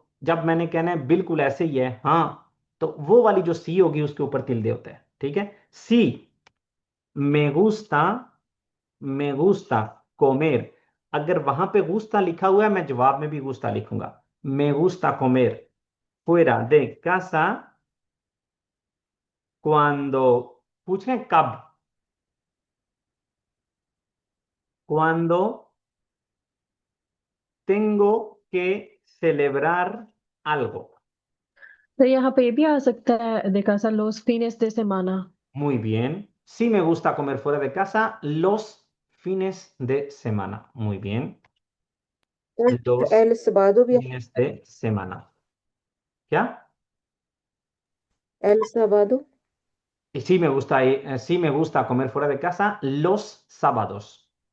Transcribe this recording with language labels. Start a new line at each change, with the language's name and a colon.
Hindi: जब मैंने कहना है बिल्कुल ऐसे ही है, हाँ, तो वो वाली जो सी होगी उसके ऊपर तिल्दे होता है, ठीक है। सी,
Spanish: me gusta, me gusta comer,
Hindi: अगर वहां पे गुस्ता लिखा हुआ है मैं जवाब में भी गुस्ता लिखूंगा।
Spanish: me gusta comer fuera de casa cuando,
Hindi: पूछ रहे हैं कब,
Spanish: cuando tengo que celebrar algo।
Hindi: तो यहाँ पे भी आ सकता है देखा सा
Spanish: los fines de semana। Muy bien. Sí me gusta comer fuera de casa los fines de semana. Muy bien. Los El sábado भी fines de semana. ¿Ya? el sábado। Y sí me gusta comer fuera de casa los sábados.